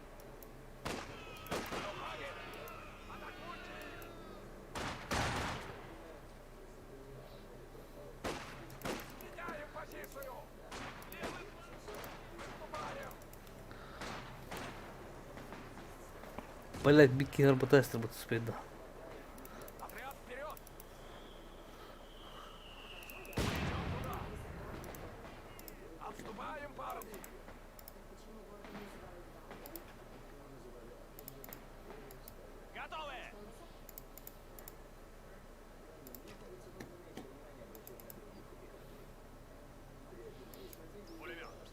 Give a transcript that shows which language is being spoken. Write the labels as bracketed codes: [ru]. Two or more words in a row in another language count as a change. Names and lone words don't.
[ru] Атакуйте их! Меняем позицию! Левый! Выступаем! Блять, [tr] bir kenara batarsın bu speyda. [ru] Отряд вперед! Идем туда! Отступаем, парни! Готовы! Пулемет.